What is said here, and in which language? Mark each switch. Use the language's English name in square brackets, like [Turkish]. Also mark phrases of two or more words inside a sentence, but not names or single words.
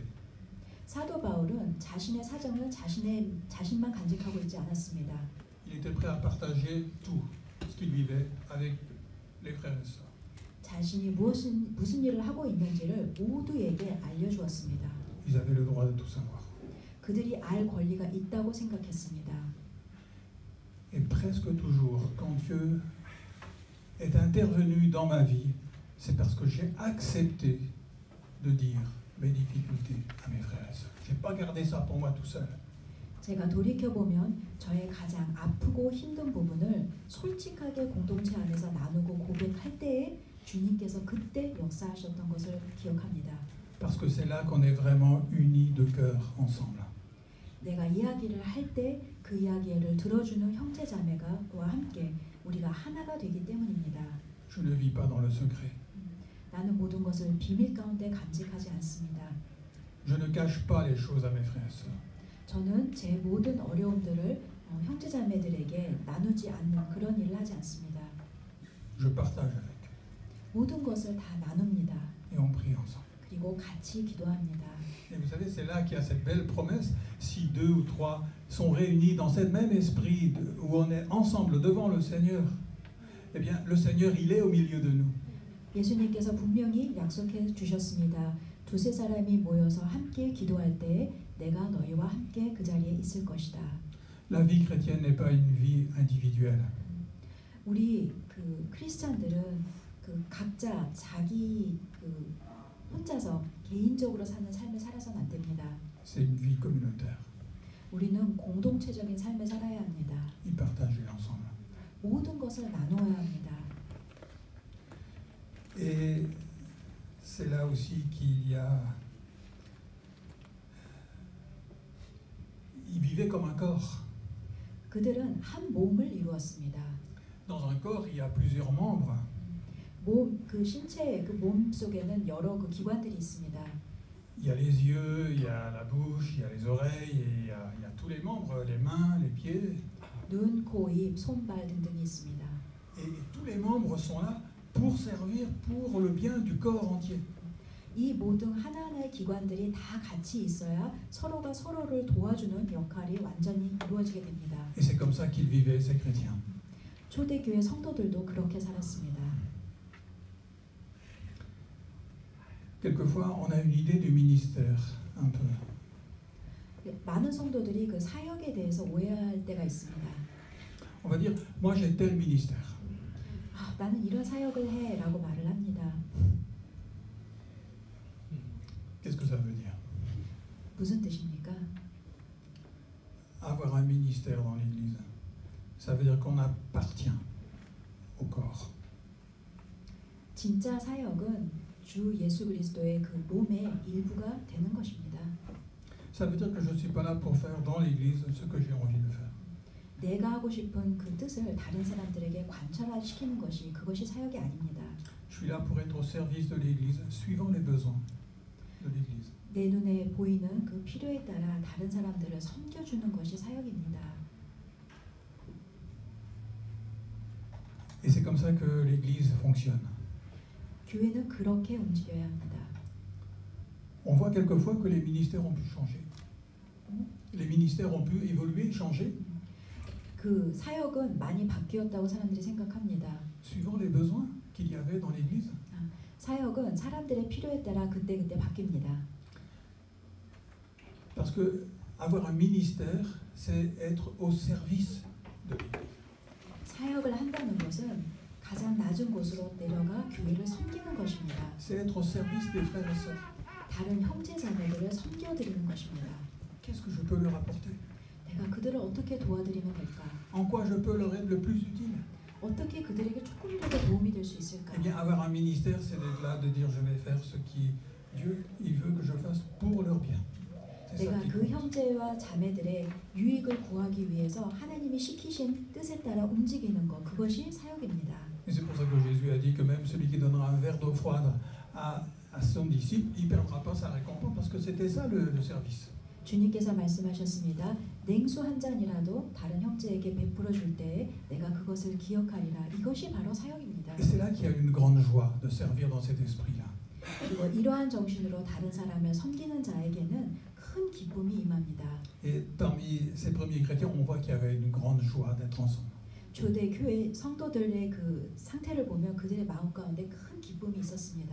[Korean] 사도 바울은 자신의 사정을 자신만 간직하고 있지 않았습니다. [French] Il était prêt à partager tout ce qu'il vivait avec les frères et sœurs. [Korean] 자신이 무슨 일을 하고 있는지를 모두에게 알려주었습니다. [French] Ils avaient le droit de tout savoir. [Korean] 그들이 알 권리가 있다고 생각했습니다. [French] Et presque toujours, quand Dieu est intervenu dans ma vie, c'est parce que j'ai accepté de dire mes difficultés à mes frères et sœurs. Je n'ai pas gardé ça pour moi tout seul. [Korean] 제가 돌이켜보면 저의 가장 아프고 힘든 부분을 솔직하게 공동체 안에서 나누고 고백할 때에 주님께서 그때 역사하셨던 것을 기억합니다. [French] Parce que c'est là qu'on est vraiment unis de cœur ensemble. [Korean] 내가 이야기를 할 때 그 이야기를 들어주는 형제자매가와 함께 우리가 하나가 되기 때문입니다. [French] Je ne vis pas dans le secret. [Korean] 나는 모든 것을 비밀 가운데 간직하지 않습니다. [French] Je ne cache pas les choses à mes frères et sœurs. [Korean] 저는 제 모든 어려움들을 형제자매들에게 나누지 않는 그런 일을 하지 않습니다. [French] Je partage avec eux. [Korean] 모든 것을 다 나눕니다. [French] Et on prie ensemble. [Korean] 그리고 같이 기도합니다. [French] Et vous savez, c'est là qu'il y a cette belle promesse. Si 2 ou 3 sont réunis dans ce même esprit où on est ensemble devant le Seigneur, eh bien, le Seigneur, il est au milieu de nous. [Korean] 예수님께서 분명히 약속해 주셨습니다. 두세 사람이 모여서 함께 기도할 때 내가 너희와 함께 그 자리에 있을 것이다. [French] La vie chrétienne n'est pas une vie individuelle. [Korean] 우리 그 크리스찬들은 그 각자 자기 그 혼자서 개인적으로 사는 삶을 살아서는 안 됩니다. [French] C'est une vie communautaire. [Korean] 우리는 공동체적인 삶을 살아야 합니다. [French] Ils partagent ensemble. [Korean] 모든 것을 나누어야 합니다. [French] Et c'est là aussi qu'il y a... Ils vivaient comme un corps. [Korean] 그들은 한 몸을 이루었습니다. [French] Dans un corps, il y a plusieurs membres. [Korean] 그 신체의 그 몸 속에는 여러 그 기관들이 있습니다. [French] Il y a les yeux, il y a la bouche, il y a les oreilles, et il y a tous les membres, les mains, les pieds. [Korean] 눈, 코, 입, 손발 등등이 있습니다. [French] Et tous les membres sont là pour servir pour le bien du corps entier. [Korean] 이 모든 하나하나의 기관들이 다 같이 있어야 서로가 서로를 도와주는 역할이 완전히 이루어지게 됩니다. [French] Et c'est comme ça qu'ils vivaient, ces chrétiens. [Korean] 초대교회 성도들도 그렇게 살았습니다. [French] Quelquefois, on a une idée du ministère, un peu. [Korean] 많은 성도들이 그 사역에 대해서 오해할 때가 있습니다. [French] On va dire, moi j'ai tel ministère. [Korean] 나는 이런 사역을 해라고 말을 합니다. [French] Qu'est-ce que ça veut dire? [Korean] 무슨 뜻입니까? [French] Avoir un ministère dans l'Église, ça veut dire qu'on appartient au corps. [Korean] 진짜 사역은 주 예수 그리스도의 그 몸의 일부가 되는 것입니다. [French] Ça veut dire que je ne suis pas là pour faire dans l'Église ce que j'ai envie de faire. [Korean] 내가 하고 싶은 그 뜻을 다른 사람들에게 관철시키는 것이 그것이 사역이 아닙니다. [French] Je suis là pour être au service de l'Église, suivant les besoins de l'Église. [Korean] 내 눈에 보이는 그 필요에 따라 다른 사람들을 섬겨주는 것이 사역입니다. [French] Et c'est comme ça que l'Église fonctionne. [Korean] 교회는 그렇게 움직여야 합니다. [French] On voit quelquefois que les ministères ont pu changer. Les ministères ont pu évoluer, changer. [Korean] 그 사역은 많이 바뀌었다고 사람들이 생각합니다. [French] Suivant les besoins qu'il y avait dans l'Église. [Korean] 사역은 사람들의 필요에 따라 그때그때 바뀝니다. [French] Parce que avoir un ministère, c'est être au service de l'Église. [Korean] 사역을 한다는 것은 가장 낮은 곳으로 내려가 교회를 섬기는 것입니다. [French] C'est être au service des frères et sœurs. [Korean] 다른 형제자매들을 섬겨드리는 것입니다. [French] Qu'est-ce que je peux leur apporter? [Korean] 내가 그들을 어떻게 도와드리면 될까? [French] En quoi je peux leur être le plus utile? [Korean] 어떻게 그들에게 조금이라도 도움이 될 수 있을까? [French] Eh bien, avoir un ministère, c'est d'être là, de dire je vais faire ce qui Dieu il veut que je fasse pour leur bien. C'est ça [Korean] 내가 [French] qui [Korean] 그 [French] compte. [Korean] 형제와 자매들의 유익을 구하기 위해서 하나님이 시키신 뜻에 따라 움직이는 것, 그것이 사역입니다. [French] Et c'est pour ça que Jésus a dit que même celui qui donnera un verre d'eau froide à son disciple, il ne perdra pas sa récompense parce que c'était ça le service. [Korean] 주님께서 말씀하셨습니다. 냉수 한 잔이라도 다른 형제에게 베풀어 줄 때에 내가 그것을 기억하리라. 이것이 바로 사역입니다. [French] Et c'est là qu'il y a une grande joie de servir dans cet esprit-là. [Korean] 그리고 이러한 정신으로 다른 사람을 섬기는 자에게는 큰 기쁨이 임합니다. [French] Et parmi ces premiers chrétiens, on voit qu'il y avait une grande joie d'être ensemble. [Korean] 초대 교회 성도들의 그 상태를 보면 그들의 마음 가운데 큰 기쁨이 있었습니다.